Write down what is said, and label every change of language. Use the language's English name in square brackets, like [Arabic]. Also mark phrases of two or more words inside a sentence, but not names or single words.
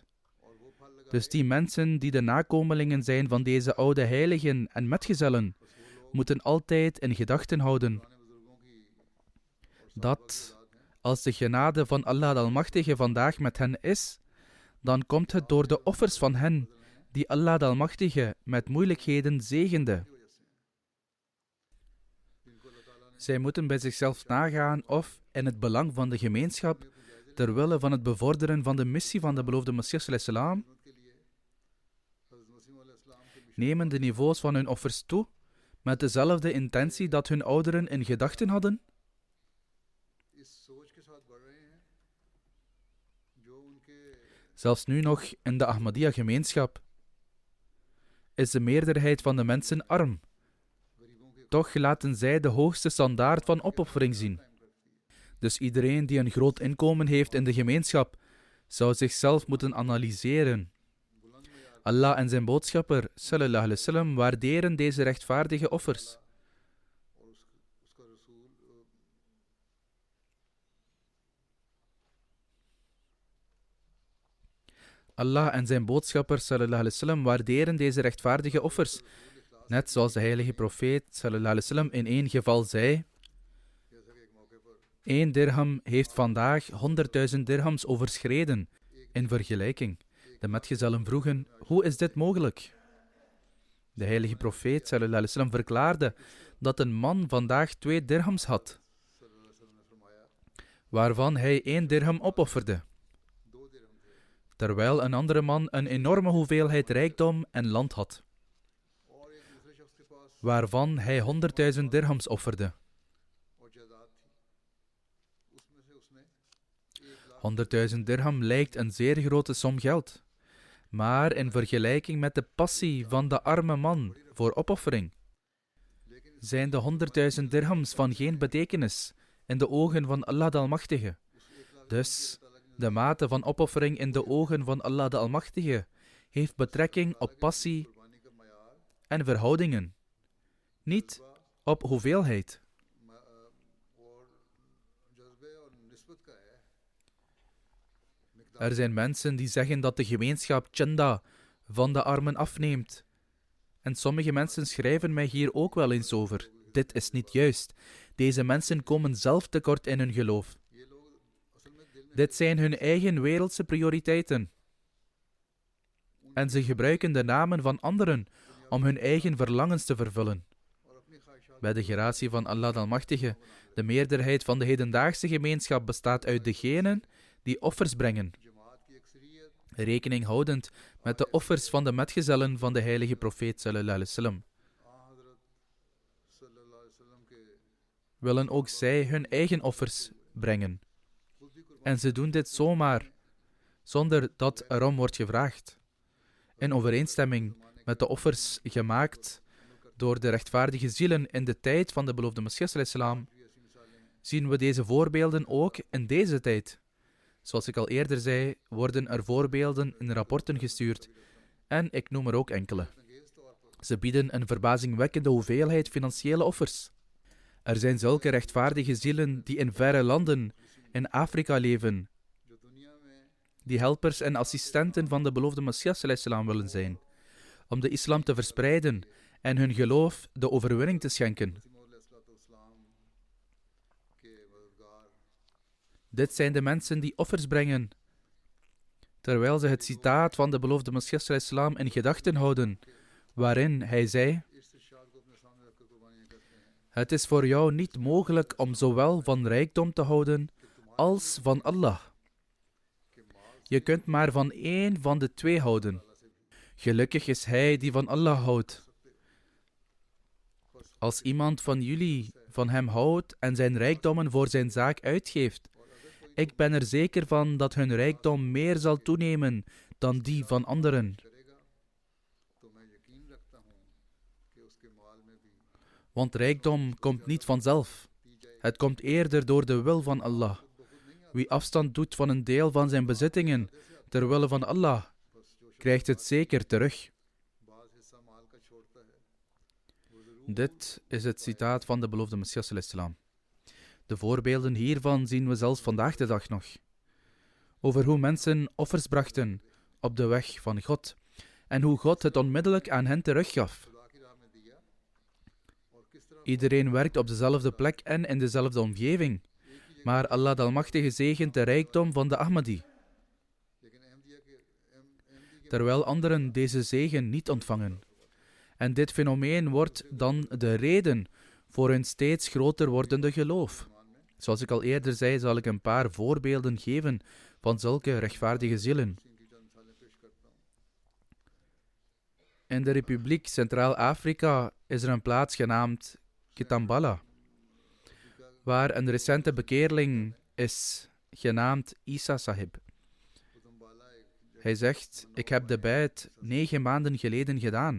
[Dutch] Dus die mensen die de nakomelingen zijn van deze oude heiligen en metgezellen, moeten altijd in gedachten houden dat als de genade van Allah de Almachtige vandaag met hen is, dan komt het door de offers van hen die Allah de Almachtige met moeilijkheden zegende. Zij moeten bij zichzelf nagaan of, in het belang van de gemeenschap, ter wille van het bevorderen van de missie van de beloofde Messias [Arabic] صلى الله عليه وسلم, [Dutch] nemen de niveaus van hun offers toe met dezelfde intentie dat hun ouderen in gedachten hadden? Zelfs nu nog in de Ahmadiyya-gemeenschap is de meerderheid van de mensen arm. Toch laten zij de hoogste standaard van opoffering zien. Dus iedereen die een groot inkomen heeft in de gemeenschap, zou zichzelf moeten analyseren. Allah en zijn boodschapper, [Arabic] صلى الله عليه وسلم, [Dutch] waarderen deze rechtvaardige offers. [Urdu] اور اس کا رسول [Dutch] Allah en zijn boodschapper, [Arabic] صلى الله عليه وسلم, [Dutch] waarderen deze rechtvaardige offers. Net zoals de heilige profeet, [Arabic] صلى الله عليه وسلم, [Dutch] in één geval zei: [Urdu] جیسا کہ ایک موقع پر [Dutch] 1 dirham heeft vandaag 100.000 dirhams overschreden. In vergelijking. De metgezellen vroegen: hoe is dit mogelijk? De heilige profeet, [Arabic] صلى الله عليه وسلم, [Dutch] verklaarde dat een man vandaag 2 dirhams had, [Arabic] صلى الله عليه وسلم [Urdu] نے فرمایا [Dutch] waarvan hij 1 dirham opofferde, [Urdu] 2 درہم تھے [Dutch] terwijl een andere man een enorme hoeveelheid rijkdom en land had, [Urdu] اور ایک دوسرے شخص کے پاس [Dutch] waarvan hij 100.000 dirhams offerde. [Urdu] اور جائیداد تھی اس میں سے اس نے 1 لاکھ [Dutch] 100.000 dirham lijkt een zeer grote som geld, maar in vergelijking met de passie van de arme man voor opoffering, [Urdu] لیکن اس [Dutch] zijn de 100.000 dirhams van geen betekenis in de ogen van Allah de Almachtige. Dus de mate van opoffering in de ogen van Allah de Almachtige heeft betrekking op passie [Urdu] قربانی کا معیار [Dutch] en verhoudingen, niet op hoeveelheid. [Urdu] اور جذبے اور نسبت کا ہے [Dutch] Er zijn mensen die zeggen dat de gemeenschap chanda van de armen afneemt. En sommige mensen schrijven mij hier ook wel eens over. Dit is niet juist. Deze mensen komen zelf tekort in hun geloof. [Urdu] یہ لوگ اصل میں دل میں [Dutch] Dit zijn hun eigen wereldse prioriteiten. En ze gebruiken de namen van anderen om hun eigen verlangens te vervullen. [Urdu] اور اپنی خواہشات [Dutch] Bij de gratie van Allah de Almachtige, de meerderheid van de hedendaagse gemeenschap bestaat uit degenen die offers brengen, [Urdu] جماعت کی اکثریت [Dutch] rekening houdend met de offers van de metgezellen van de heilige profeet [Arabic] صلى الله عليه وسلم. हज़रत صلى الله عليه وسلم के [Dutch] Willen ook zij hun eigen offers brengen. [Urdu] خود بھی قربان [Dutch] En ze doen dit zomaar, zonder dat erom wordt gevraagd. In overeenstemming met de offers gemaakt door de rechtvaardige zielen in de tijd van de beloofde Messias [Arabic] عليه السلام, [Urdu] بھی ایسی مثالیں [Dutch] zien we deze voorbeelden ook in deze tijd. Zoals ik al eerder zei, worden er voorbeelden in rapporten gestuurd. En ik noem er ook enkele. [Urdu] انگیز طور پر [Dutch] Ze bieden een verbazingwekkende hoeveelheid financiële offers. Er zijn zulke rechtvaardige zielen die in verre landen, in Afrika leven, [Urdu] جو دنیا میں [Dutch] die helpers en assistenten van de beloofde Messias [Arabic] عليه السلام [Dutch] willen zijn, om de islam te verspreiden en hun geloof de overwinning te schenken. [Urdu] اسلام کے مددگار [Dutch] Dit zijn de mensen die offers brengen, terwijl ze het citaat van de beloofde Messias [Arabic] عليه السلام [Dutch] in gedachten houden, waarin hij zei: [Urdu] ارشاد کو اپنے سامنے رکھ کر قربانیاں کرتے ہیں [Dutch] het is voor jou niet mogelijk om zowel van rijkdom te houden als van Allah. Je kunt maar van één van de twee houden. Gelukkig is hij die van Allah houdt. Als iemand van jullie van hem houdt en zijn rijkdommen voor zijn zaak uitgeeft, ik ben er zeker van dat hun rijkdom meer zal toenemen dan die van anderen. [Urdu] کرے گا تو میں یقین رکھتا ہوں کہ اس کے مال میں بھی [Dutch] Want rijkdom komt niet vanzelf. Het komt eerder door de wil van Allah. Wie afstand doet van een deel van zijn bezittingen ter wille van Allah, krijgt het zeker terug. [Urdu] بعض حصہ مال کا چھوڑتا ہے وہ ضرور [Dutch] Dit is het citaat van de beloofde Messias [Arabic] عليه السلام. [Dutch] De voorbeelden hiervan zien we zelfs vandaag de dag nog. Over hoe mensen offers brachten op de weg van God en hoe God het onmiddellijk aan hen teruggaf. [Urdu] خدا کی راہ میں دیا اور کس طرح [Dutch] Iedereen werkt op dezelfde plek en in dezelfde omgeving, maar Allah de Almachtige zegent de rijkdom van de Ahmadi, [Urdu] لیکن احمدیہ کے احمدی کے [Dutch] terwijl anderen deze zegen niet ontvangen. En dit fenomeen wordt dan de reden voor hun steeds groter wordende geloof. Zoals ik al eerder zei, zal ik een paar voorbeelden geven van zulke rechtvaardige zielen. [Urdu] ان کی چند مثالیں پیش کرتا ہوں [Dutch] In de Republiek Centraal-Afrika is er een plaats genaamd Kitambala, waar een recente bekeerling is, genaamd Isa Sahib. [Urdu] کتمبالا ایک [Dutch] Hij zegt: ik heb de bijt 9 maanden geleden gedaan.